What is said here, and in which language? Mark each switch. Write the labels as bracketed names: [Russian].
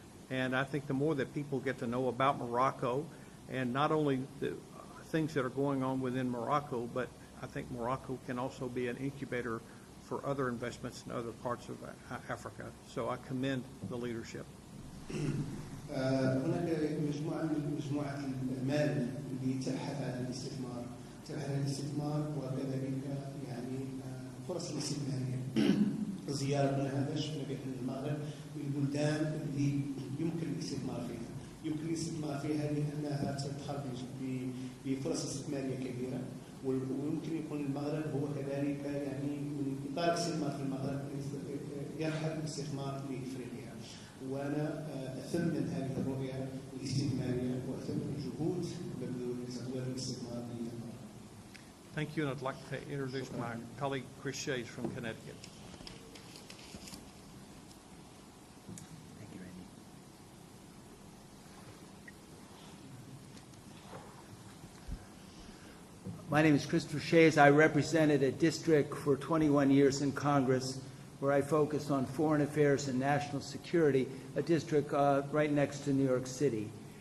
[English] And I think the more that people get to know about Morocco, and not only the things that are going on within Morocco, but I think Morocco can also be an incubator for other investments in other parts of Africa. So I commend the leadership. [Arabic] هناك مجموعة المال اللي تبحث عن الاستثمار وكذلك يعني فرص الاستثمارية. زيارتنا هذا شفنا بأن المغرب من البلدان اللي يمكن الاستثمار فيها لأنها تتخرج بفرص استثمارية كبيرة ويمكن يكون المغرب هو كذلك يعني من إطار الاستثمار في المغرب يرحب بالاستثمار لإفريقيا. وأنا أثمن هذه الرؤية الاستثمارية وأثمن الجهود لتطوير الاستثمار في المغرب. [English] Thank you, and I'd like to introduce my colleague Chris Shays from Connecticut. Thank you, Randy. My name is Christopher Shays. I represented a district for 21 years in Congress where I focused on foreign affairs and national security, a district right next to New York City.